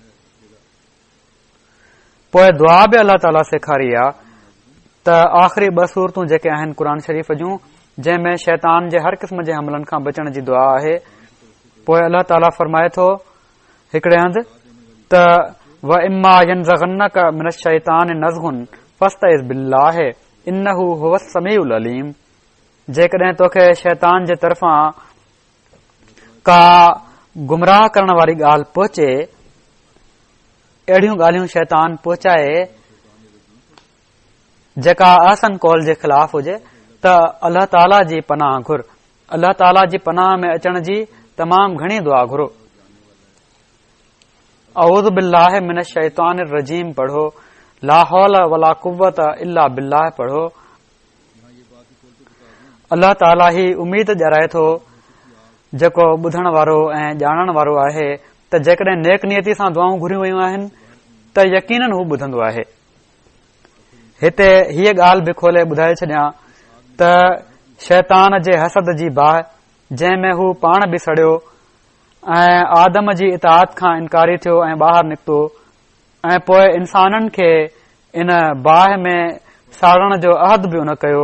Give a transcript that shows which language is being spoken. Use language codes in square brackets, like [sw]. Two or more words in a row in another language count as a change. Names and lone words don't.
[sd] पोइ दुआ बि अल्लाह ताला सेखारी आहे त आख़िरी 2 सूरतूं जेके आहिनि क़ुर शरीफ़ जूं जंहिं में शैतान जे हर क़िस्म जे हमलनि खां बचण जी दुआ आहे। पोइ अल्लाह ताला फरमाए थो हिकड़े हंधि त [ar] و إما ينزغنك من الشيطان نزغ فاستعذ بالله إنه هو السميع العليم. [sd] जेकॾहिं तोखे शैतान जे तरफ़ां का गुमराह करण वारी ॻाल्हि पहुचे, अहिड़ियूं ॻाल्हियूं शैतान पहुचाए जेका अहसन कौल जे ख़िलाफ़ हुजे त अल्लाह ताला जी पनाह घुर। अल्लाह ताला जी पनाह में अचण जी तमामु घणी दुआ घुरो। [ar] أعوذ بالله من الشيطان الرجيم पढ़ो। لا حول ولا قوة إلا بالله पढ़ो। [sd] अल्लाह ताला ही उम्मीद ॼाराए थो जेको ॿुधण वारो ऐं ॼाणण वारो आहे त जेकॾहिं नेक नियती सां दुआऊं घुरियूं वयूं आहिनि त यकीनन हू ॿुधंदो आहे। हिते हीअ ॻाल्हि बि खोले ॿुधाए छॾियां त शैतान जे हसद जी बाहि जंहिं में हू पाण बि सड़ियो ऐं आदम जी इताअत खां इनकारी थियो ऐं ॿाहिरि निकितो ऐं पोइ इंसाननि खे इन बाहि में साड़ण जो अहद बि उन कयो।